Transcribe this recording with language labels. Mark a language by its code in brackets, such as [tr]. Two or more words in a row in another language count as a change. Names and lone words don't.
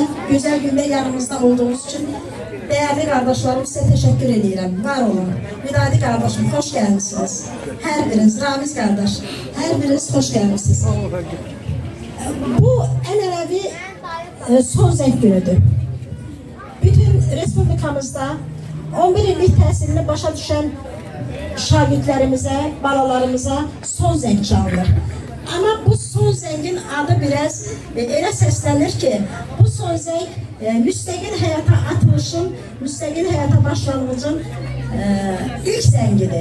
[tr] güzel günde yanımızda olduğunuz için değerli kardeşlerim size teşekkür ediyorum. Var olun. Müdadi kardeşim hoş geldiniz. Her biriniz, Ramiz kardeş, her biriniz hoş geldiniz. Bu en önemli son zevk günüdür. [az] Bütün Respublikamızda 11 illik təhsilini başa düşen şagirdlərimizə, balalarımıza son zəng çalınır. Ama bu son zəngin adı biraz elə səslənir ki, bu son zəng müstəqil həyata atılışın, müstəqil həyata başlanğıcın ilk zəngidir.